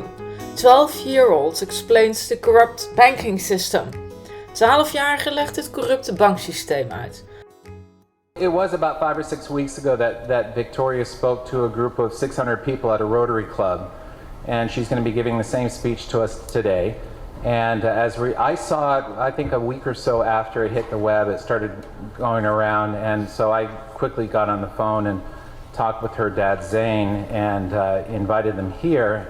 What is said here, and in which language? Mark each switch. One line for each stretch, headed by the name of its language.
English: 12-year-old explains the corrupt banking system.
Dutch: 12-jarige legt het corrupte banksysteem uit.
English: It was about 5 or 6 weeks ago that Victoria spoke to a group of 600 people at a Rotary club, and she's going to be giving the same speech to us today. And I saw it, I think a week or so after it hit the web, it started going around, and so I quickly got on the phone and talked with her dad Zane and invited them here.